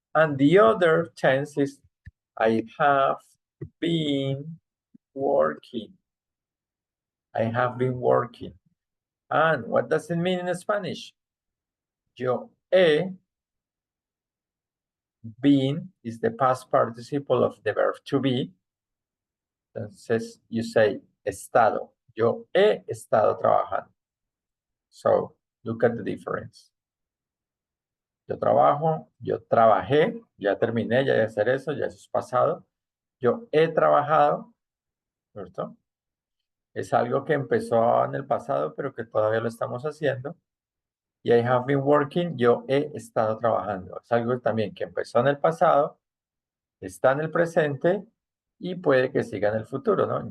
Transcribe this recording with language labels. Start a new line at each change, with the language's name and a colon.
English: And the other tense is I have been working. I have been working. And what does it mean in Spanish?
Spanish: Yo he
English: been is the past participle of the verb to be. Entonces, you say estado.
Spanish: Yo he estado trabajando.
English: So, look at the difference.
Spanish: Yo trabajo, yo trabajé, ya terminé, ya de hacer eso, ya eso es pasado. Yo he trabajado, ¿cierto? Es algo que empezó en el pasado, pero que todavía lo estamos haciendo. Y
English: I have been working,
Spanish: yo he estado trabajando. Es algo también que empezó en el pasado, está en el presente y puede que siga en el futuro, ¿no?